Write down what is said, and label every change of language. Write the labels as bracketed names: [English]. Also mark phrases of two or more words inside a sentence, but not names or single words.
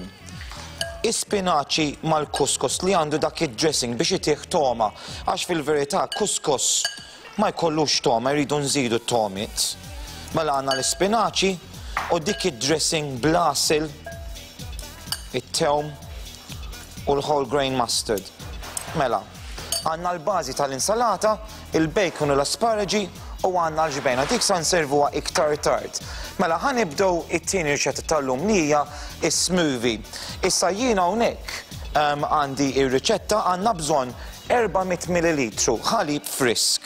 [Maltese] Ispinaċi mal-kuskus li għandu dak id-dressing biex itih toma, għax fil-verità kuskus ma jkollux toma, jridu nżidu t-tomiet. Mela għandna l-ispinaċi u dik id-dressing bl-asil, it-tewm u l- [English] whole grain mustard. [Maltese] Mela, għandna l-bażi tal-insalata, il-bacon u l-asparagi u għandna l-ġbejna. Dik sa nservuha iktar tard. Mela ħanibdew it-tieni riċetta tal-lum li hija is-smoothie. Issa jiena hawnhekk għandi ir-riċetta għandna bżonn 400 ml ħalib frisk.